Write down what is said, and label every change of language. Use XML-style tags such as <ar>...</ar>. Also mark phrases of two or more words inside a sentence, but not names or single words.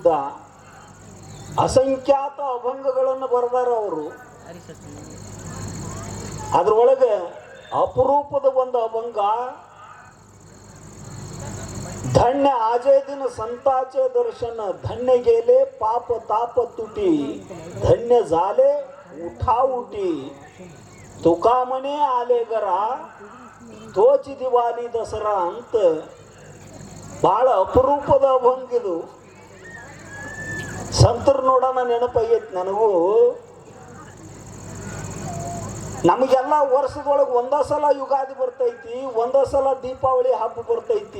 <kn>ಅಸಂಖ್ಯಾತ ಅಭಂಗಗಳನ್ನು ಬರೆದಾರ ಅವರು. ಅದ್ರೊಳಗೆ ಅಪರೂಪದ ಒಂದು ಅಭಂಗ,</kn> <mr>धन्य आजे दिन संताचे दर्शन, धन्य गेले पाप ताप तुटी, धन्य झाले उठा उठी, तुका म्हणे आले गरा तोच दिवाली दसरा</mr> <kn>ಅಂತ ಬಹಳ ಅಪರೂಪದ ಅಭಂಗ ಇದು. ಸಂತರು ನೋಡೋಣ ನೆನಪಾಗೈತಿ ನನಗೂ. ನಮಗೆಲ್ಲ ವರ್ಷದೊಳಗೆ ಒಂದೇ ಸಲ ಯುಗಾದಿ ಬರ್ತೈತಿ, ಒಂದೇ ಸಲ ದೀಪಾವಳಿ ಹಬ್ಬ ಬರ್ತೈತಿ.</kn>